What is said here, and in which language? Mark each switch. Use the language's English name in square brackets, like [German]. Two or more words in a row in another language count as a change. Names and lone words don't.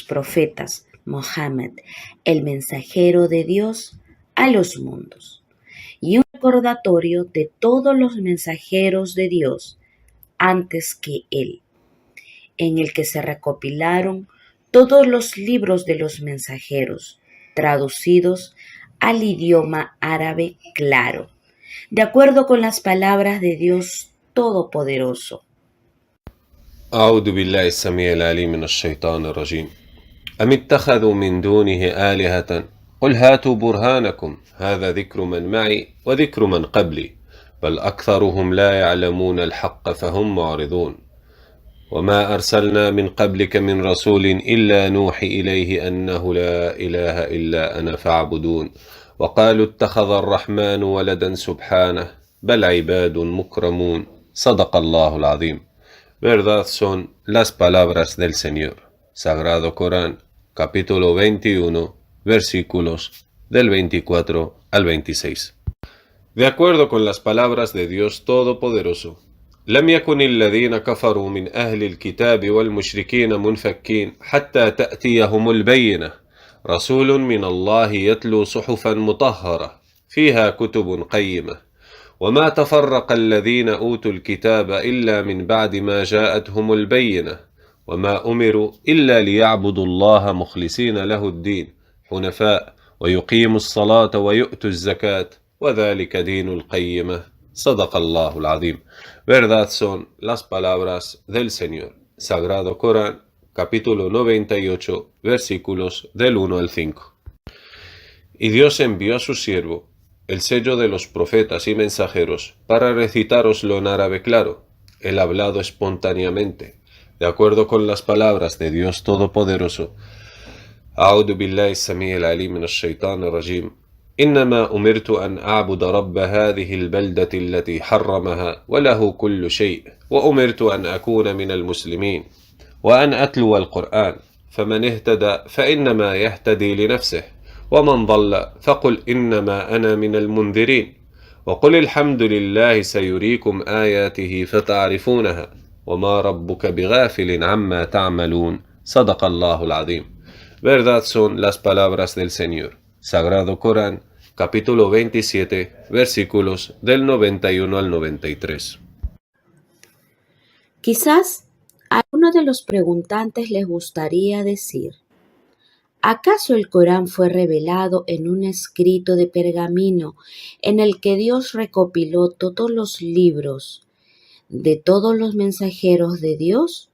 [Spanish] profetas Mohammed, el mensajero de Dios, a los mundos, y un recordatorio de todos los mensajeros de Dios antes que él, en el que se recopilaron todos los libros de los mensajeros, traducidos al idioma árabe claro, de acuerdo con las palabras de Dios Todopoderoso. [Arabic] أعوذ بالله السميع العليم من الشيطان الرجيم. أم اتخذوا من دونه آلهة قل هاتوا برهانكم هذا ذكر من معي وذكر من قبلي بل أكثرهم لا يعلمون الحق فهم معرضون وما أرسلنا من قبلك من رسول إلا نوحي إليه أنه لا إله إلا أنا فاعبدون وقالوا اتخذ الرحمن ولدا سبحانه بل عباد مكرمون صدق الله العظيم. [Spanish] Verdad son las palabras del Señor. Sagrado Corán, capítulo 21, versículos del 24 al 26. De acuerdo con las palabras de Dios Todopoderoso, [Arabic] لم يكن الذين كفروا من أهل الكتاب والمشركين منفكين حتى تأتيهم البينة رسول من الله يتلو صحفا مطهرة فيها كتب قيمة وما تفرق الذين أوتوا الكتاب إلا من بعد ما جاءتهم البينة وما أمروا إلا ليعبدوا الله مخلصين له الدين حنفاء ويقيموا الصلاة ويؤتوا الزكاة وذلك دين القيمة صدق الله العظيم. [Spanish] Verdad son las palabras del Señor. Sagrado Corán, capítulo 98, versículos del 1 al 5. Y Dios envió a su siervo, el sello de los profetas y mensajeros, para recitároslo en árabe claro, el hablado espontáneamente, de acuerdo con las palabras de Dios Todopoderoso. [Arabic] أعوذ بالله السميع العليم من الشيطان الرجيم. إنما أمرت أن أعبد رب هذه البلدة التي حرمها وله كل شيء وأمرت أن أكون من المسلمين وأن أتلو القرآن فمن اهتدى فإنما يهتدي لنفسه ومن ضل فقل إنما أنا من المنذرين وقل الحمد لله سيريكم آياته فتعرفونها وما ربك بغافل عما تعملون صدق الله العظيم. [Spanish] Verdad son las palabras del Señor. Sagrado Corán, capítulo 27, versículos del 91 al 93. Quizás A uno de los preguntantes les gustaría decir, ¿acaso el Corán fue revelado en un escrito de pergamino en el que Dios recopiló todos los libros de todos los mensajeros de Dios?